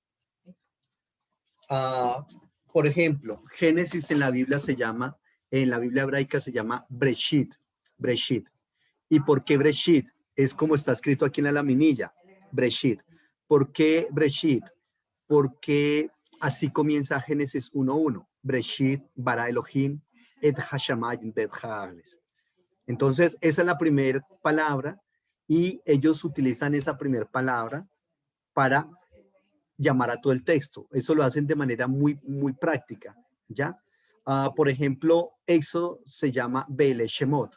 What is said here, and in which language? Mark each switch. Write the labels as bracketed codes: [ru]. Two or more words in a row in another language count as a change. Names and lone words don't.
[es] Por ejemplo, Génesis en la Biblia en la Biblia hebraica se llama Breshit, Breshit. ¿Y por qué Breshit? Es como está escrito aquí en la laminilla, Breshit. ¿Por qué Breshit? Porque así comienza Génesis 1:1. [he] בראשית, ברא אלהים, את השמים ואת הארץ. [es] Entonces, esa es la primera palabra y ellos utilizan esa primera palabra para llamar a todo el texto. Eso lo hacen de manera muy, muy práctica, ¿ya? Por ejemplo, Éxodo se llama Beleshemot.